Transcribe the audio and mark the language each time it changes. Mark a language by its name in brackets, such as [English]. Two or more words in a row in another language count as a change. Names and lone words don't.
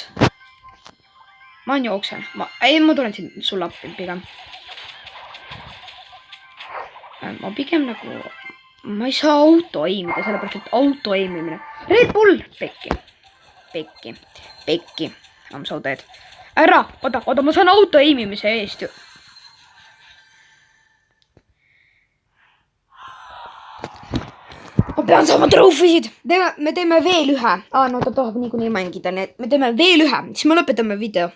[Estonian] Ma jooksen. Ma tulen siin sulle appi pigem. Ma pigem nagu... Ma ei saa auto aimida, sellepärast et auto aimimine. Red Bull! Pekki. [English] I'm so dead. [Estonian] Ära! Oota, ma saan auto aimimise eest ju. Ma pean saama trofisid. Me teeme veel ühe. No ta tahab niikuinii mängida, nii et me teeme veel ühe. Siis me lõpetame video.